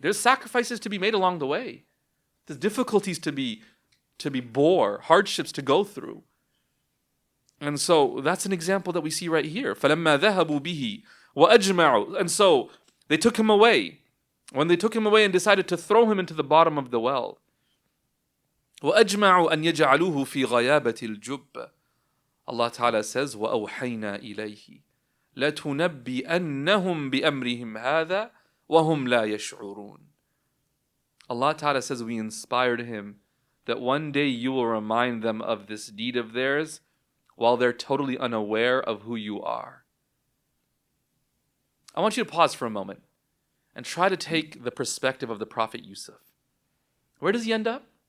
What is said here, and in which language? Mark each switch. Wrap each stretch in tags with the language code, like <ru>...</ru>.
<en>There's sacrifices to be made along the way. There's difficulties to be bore, hardships to go through. And so that's an example that we see right here.</en> <ar>فَلَمَّا ذَهَبُوا بِهِ وَأَجْمَعُوا.</ar> <en>And so they took him away. When they took him away and decided to throw him into the bottom of the well.</en> <ar>وَأَجْمَعُوا أَنْ يَجْعَلُوهُ فِي غَيَابَةِ الْجُبِّ. Allah Ta'ala says, وَأَوْحَيْنَا إِلَيْهِ لَتُنَبِّئَنَّهُمْ بِأَمْرِهِمْ هَذَا وَهُمْ لَا يَشْعُرُونَ.</ar> <en>Allah Ta'ala says we inspired him that one day you will remind them of this deed of theirs while they're totally unaware of who you are. I want you to pause for a moment and try to take the perspective of the Prophet Yusuf. Where does he end up?</en>